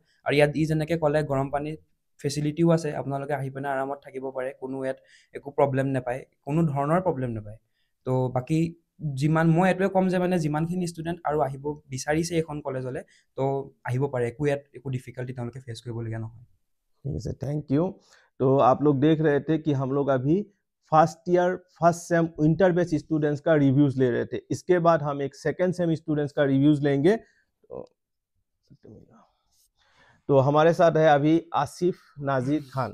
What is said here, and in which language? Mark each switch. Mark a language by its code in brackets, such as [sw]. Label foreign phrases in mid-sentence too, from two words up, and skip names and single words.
[as] আৰু ইয়াত যেনেকৈ ক'লে গৰম পানী ফেচিলিটিও আছে, আপোনালোকে আহি পিনে আৰামত থাকিব পাৰে, কোনো ইয়াত একো প্ৰব্লেম নাপায়, কোনো ধৰণৰ প্ৰব্লেম নাপায়। তো বাকী যিমান মই এইটোৱে ক'ম যে মানে যিমানখিনি ষ্টুডেণ্ট আৰু আহিব বিচাৰিছে এইখন কলেজলৈ তো আহিব পাৰে, একো ডিফিকাল্টি তেওঁলোকে ফেচ কৰিবলগীয়া নহয়। [hi] ठीक है, थैंक यू। तो आप लोग देख रहे थे कि हम लोग अभी फर्स्ट ईयर फर्स्ट सेम इंटर बैच स्टूडेंट्स का रिव्यूज ले रहे थे। इसके बाद हम एक सेकेंड सेम स्टूडेंट्स का रिव्यूज लेंगे। तो हमारे साथ है अभी आसिफ नाजिर खान।